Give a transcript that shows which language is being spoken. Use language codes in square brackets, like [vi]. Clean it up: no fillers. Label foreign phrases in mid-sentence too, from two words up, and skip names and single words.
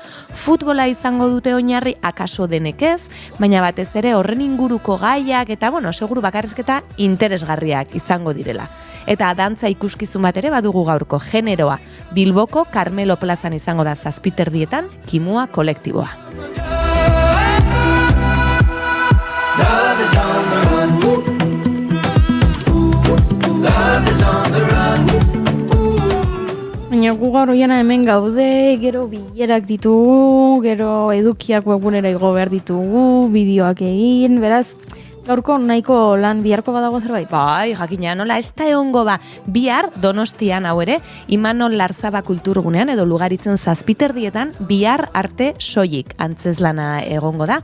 [eu] Futbola izango dute oinarri, akaso denek ez, baina batez ere horren inguruko gaiak eta seguru bakarrizketa interesgarriak izango direla. Eta dantza ikuskizun bat ere badugu gaurko, generoa. Bilboko Carmelo Plazan izango da 7:30, Kimua kolektiboa. [en] Love is on the run, love is on the run. [eu] Baina gu gaur oiana hemen gaude, gero bilerak ditugu, gero edukiak webgunera igo behar ditugu, bideoak egin, beraz, gaurko nahiko lan biharko badago zerbait? Bai, jakina, nola, ez da egongo ba. Bihar, Donostian hau ere, Imanol Larzaba kulturgunean edo Lugaritzen 7:30 bihar arte soilik antzezlana egongo da.